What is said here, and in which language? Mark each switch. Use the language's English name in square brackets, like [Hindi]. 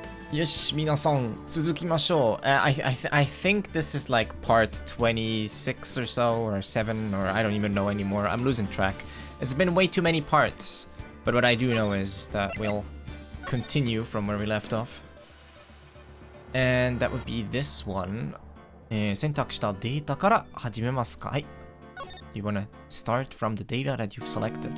[Japanese] よし、皆さん、続きましょう。 [English] I think this is like part 26 or so, or 7, or I don't even know anymore. I'm losing track. It's been way too many parts. But what I do know is that we'll continue from where we left off. And that would be this one. [Japanese] 選択したデータから始めますか？はい。 [English] You wanna start from the data that you've selected?